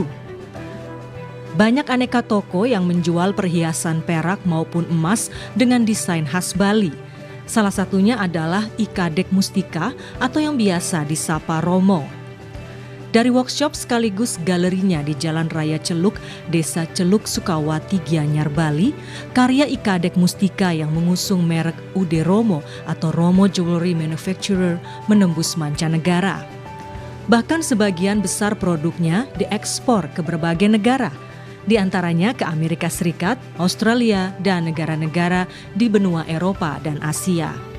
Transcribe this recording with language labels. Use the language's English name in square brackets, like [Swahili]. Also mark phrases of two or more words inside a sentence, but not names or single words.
[Indonesian] Banyak aneka toko yang menjual perhiasan perak maupun emas dengan desain khas Bali. Salah satunya adalah Ikadek Mustika atau yang biasa disapa Romo. Dari workshop sekaligus galerinya di Jalan Raya Celuk, Desa Celuk, Sukawati, Gianyar, Bali, karya Ikadek Mustika yang mengusung merek UD Romo atau Romo Jewelry Manufacturer menembus mancanegara. Bahkan sebagian besar produknya diekspor ke berbagai negara, di antaranya ke Amerika Serikat, Australia, dan negara-negara di benua Eropa dan Asia.